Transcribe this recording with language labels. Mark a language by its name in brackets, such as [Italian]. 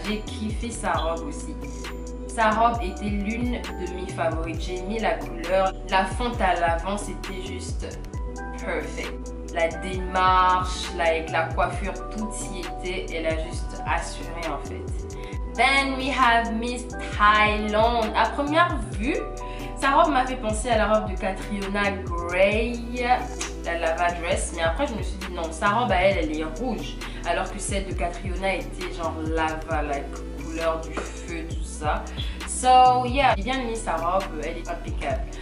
[French] J'ai kiffé sa robe aussi. Sa robe était l'une de mes favorites. J'ai mis la couleur, la fonte à l'avant, c'était juste perfect. La démarche, like, la coiffure, tout y était. Elle a juste assuré en fait. [English] Then we have Miss Thailand. [French] À première vue, sa robe m'a fait penser à la robe de Catriona Gray, la lava dress. Mais après, je me suis dit non, sa robe à elle, elle est rouge. Alors que celle de Catriona était genre lava, like, couleurs du feu, tout ça. [English] So yeah, [French] j'ai bien aimé sa robe, elle est impeccable.